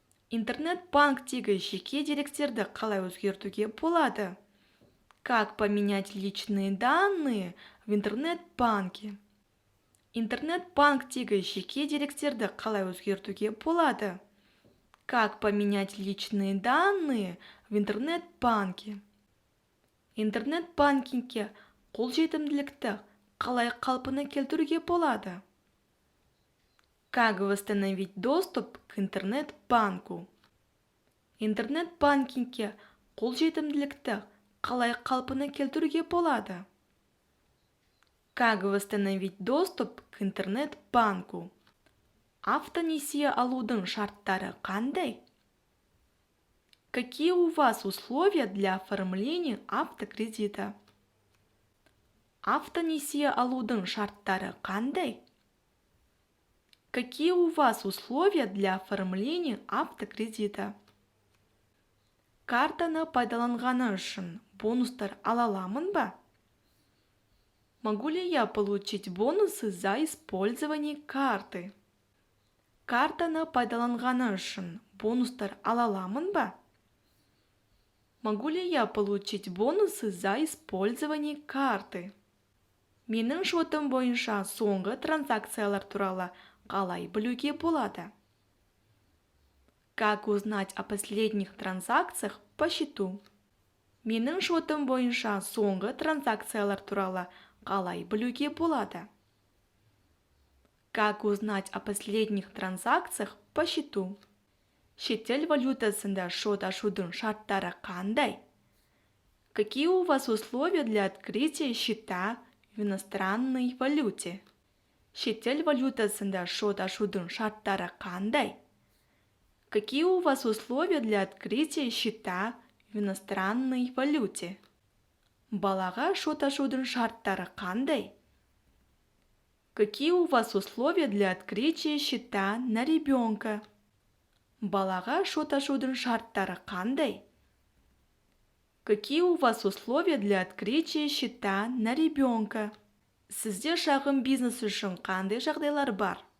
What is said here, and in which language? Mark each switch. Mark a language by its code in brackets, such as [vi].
[kk] Интернет-банктегі жеке деректерді қалай өзгертуге болады? [ru] Как поменять личные данные в интернет-банке? [kk] Интернет-банктегі жеке деректерді қалай өзгертуге болады? [ru] Как поменять личные данные в интернет-банке? [kk] Интернет-банкингке қолжетімділікті қалай қалпына келтіруге болады? [ru] Как восстановить доступ к интернет-банку? [kk] Интернет-банкингке қолжетімділікті қалай қалпына келтіруге болады? [ru] Как восстановить доступ к интернет-банку? [kk] Автонесие алудың шарттары қандай? [ru] Какие у вас условия для оформления автокредита? [kk] Автонесие алудың шарттары қандай? [ru] Какие у вас условия для оформления автокредита? [kk] Картаны пайдаланғаны үшін бонустар ала аламын ба? [ru] Могу ли я получить бонусы за использование карты? [kk] Картаны пайдаланғаны үшін бонустар ала аламын ба? [ru] Могу ли я получить бонусы за использование карты? [kk] Менің шотым бойынша соңғы транзакциялар туралы қалай білуге болады? [ru] Как узнать о последних транзакциях по счету? [kk] Менің шотым бойынша соңғы транзакциялар туралы қалай білуге болады? [ru] Как узнать о последних транзакциях по счету? [kk] Шетел валютасында шот ашудың шарттары қандай? [ru] Какие у вас условия для открытия счета в иностранной валюте? [kk] Шетел валютасында шот ашудың шарттары қандай? [ru] Какие у вас условия для открытия счета в иностранной валюте? [kk] Балаға шот ашудың шарттары қандай? [ru] Какие у вас условия для открытия счета на ребенка? [kk] Балаға шот ашудың шарттары қандай? [ru] Какие у вас условия для открытия счета на ребенка? [kk] Сізде шағын бизнес үшін қандай жағдайлар бар?